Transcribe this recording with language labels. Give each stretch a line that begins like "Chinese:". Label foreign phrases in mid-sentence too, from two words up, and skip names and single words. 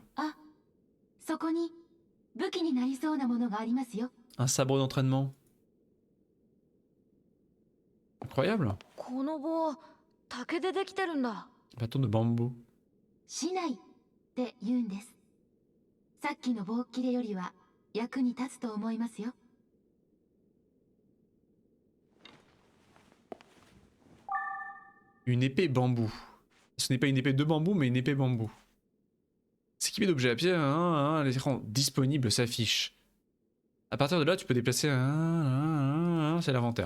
Japanese: あ、そこに武器になりそうなものがありますよ。
French: Un sabre d'entraînement. Incroyable.
Japanese: この棒竹でできてるんだ。
French: Bâton de bambou.
Japanese: 竹刀って言うんです。さっきの棒切れよりは役に立つと思いますよ。
French: Une épée bambou. Ce n'est pas une épée de bambou, mais une épée bambou. S'équiper d'objets à pied, l'écran disponible s'affiche. À partir de là, tu peux déplacer c'est l'inventaire.